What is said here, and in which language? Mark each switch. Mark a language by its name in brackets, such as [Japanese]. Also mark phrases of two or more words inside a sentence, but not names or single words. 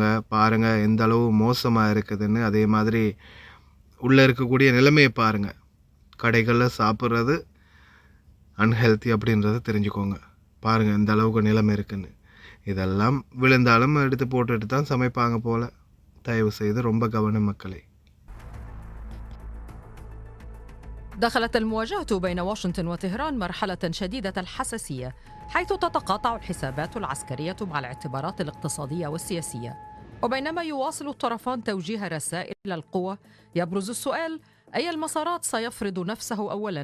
[Tamil] பாருங்கள் எந்த அளவு மோசமாக இருக்குதுன்னு. அதே மாதிரி உள்ளே இருக்கக்கூடிய நிலைமையை பாருங்கள். கடைகளில் சாப்பிட்றது அன்ஹெல்த்தி அப்படின்றத தெரிஞ்சுக்கோங்க. பாருங்கள் எந்த அளவுக்கு நிலைமை இருக்குன்னு. இதெல்லாம் விழுந்தாலும் எடுத்து போட்டுட்டு தான் சமைப்பாங்க போல். தயவு செய்து ரொம்ப கவனம் மக்களே. [Arabic] دخلت المواجهة بين واشنطن وطهران مرحلة شديدة الحساسية، حيث تتقاطع الحسابات العسكرية مع الاعتبارات الاقتصادية والسياسية. وبينما يواصل الطرفان توجيه رسائل القوة، يبرز السؤال: أي المسارات سيفرض نفسه أولاً؟